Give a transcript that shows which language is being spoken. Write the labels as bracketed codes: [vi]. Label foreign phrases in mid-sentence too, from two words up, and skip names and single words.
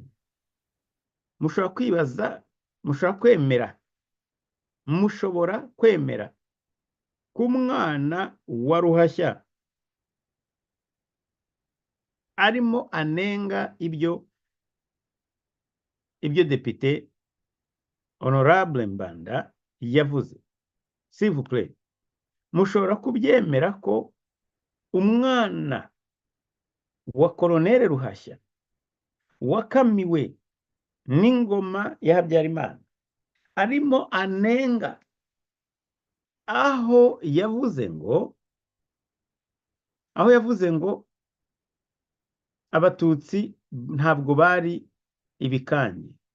[rw] Mushobora kwibaza, mushobora kwemera ko umwana wa Ruhashya arimo anenga ibyo Depite Honorable Mbanda yavuze? [fr] S'il vous plaît, [rw] mushobora kubyemera ko umwana wa Koloneli Ruhashya wakamiwe n'ingoma ya Habyarimana arimo anenga aho yavuze ngo Abatutsi ntabwo bari ibikange?